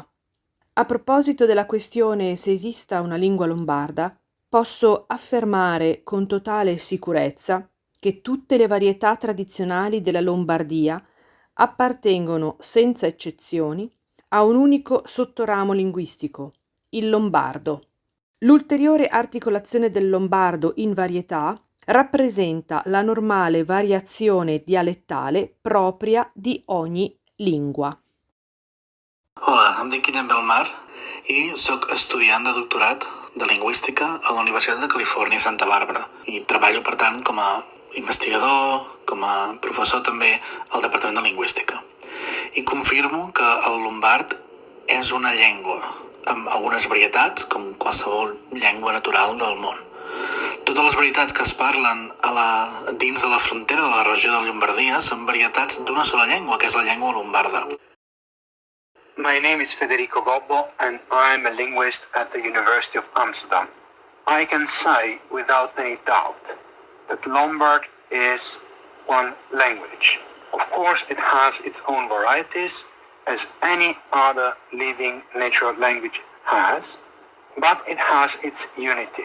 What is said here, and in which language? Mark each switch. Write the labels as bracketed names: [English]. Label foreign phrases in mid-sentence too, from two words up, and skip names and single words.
[Italian] A proposito della questione se esista una lingua lombarda, posso affermare con totale sicurezza che tutte le varietà tradizionali della Lombardia appartengono senza eccezioni a un unico sottoramo linguistico, il lombardo. L'ulteriore articolazione del lombardo in varietà rappresenta la normale variazione dialettale propria di ogni lingua. [Catalan] Hola, em dic Guillem Belmar i sóc estudiant de doctorat de lingüística a la Universitat de Califòrnia a Santa Bàrbara i treballo, per tant, com a investigador, com a professor també al Departament de Lingüística. I confirmo que el lombard és una llengua amb algunes varietats, com qualsevol llengua natural del món. Totes les varietats que es parlen dins de la frontera de la regió de Llombardia són varietats d'una sola llengua, que és la llengua lombarda. [English] My name is Federico Gobbo and I'm a linguist at the University of Amsterdam. I can say without any doubt that Lombard is one language. Of course, it has its own varieties, as any other living natural language has, but it has its unity.